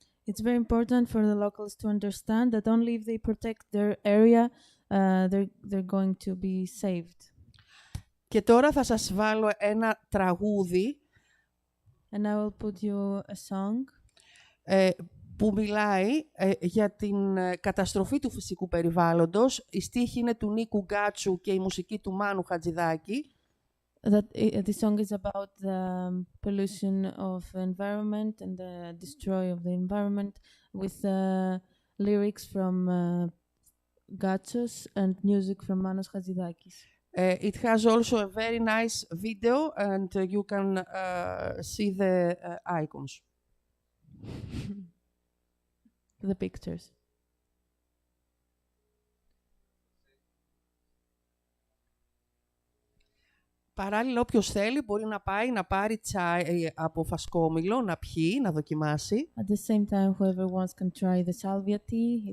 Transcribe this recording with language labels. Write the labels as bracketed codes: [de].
[en] It's very important for the locals to understand that only if they protect their area, they're going to be saved. [el] Και τώρα θα σας βάλω ένα τραγούδι. [en] And I will put you a song. [el] Που μιλάει για την καταστροφή του φυσικού περιβάλλοντος. Η στίχη είναι του Νίκου Γκάτσου και η μουσική του Μάνου Χατζηδάκη. [en] The song is about the pollution of the environment and the destroy of the environment with lyrics from Gatsos and music from Manos Hadzidakis. It has also a very nice video, and you can see the icons. The pictures. [el] Παράλληλα, όποιος θέλει μπορεί να πάει να πάρει τσάι από φασκόμηλο, να πιει, να δοκιμάσει. [en] At the same time, whoever wants can try the salvia tea.